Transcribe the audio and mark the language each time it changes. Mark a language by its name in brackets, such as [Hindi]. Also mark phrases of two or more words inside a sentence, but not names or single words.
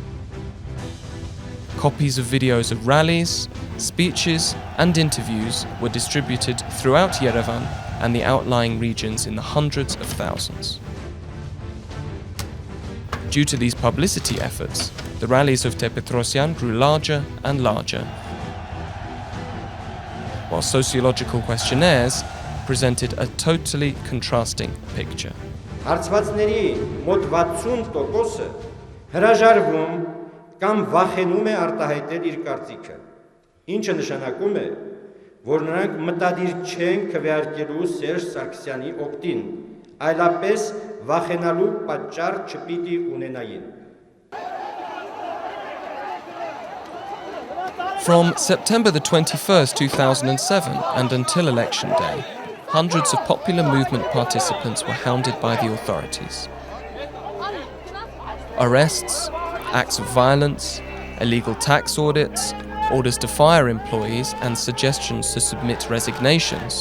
[English] Copies of videos of rallies, speeches, and interviews were distributed throughout Yerevan and the outlying regions in the hundreds of thousands. Due to these publicity efforts, the rallies of Tepetosyan grew larger and larger, while sociological questionnaires presented a totally contrasting picture. [Armenian] Հարցվածների մոտ 60%-ը հրաժարվում կամ վախենում է արտահայտել իր կարծիքը, ինչը նշանակում է, որ նրանք մտադիր չեն քվեարկելու Սերժ Սարգսյանի օգտին, այլապես վախենալու պատճառ չպիտի ունենային։ [English] From September the 21st, 2007 and until Election Day, hundreds of popular movement participants were hounded by the authorities. Arrests, acts of violence, illegal tax audits, orders to fire employees and suggestions to submit resignations.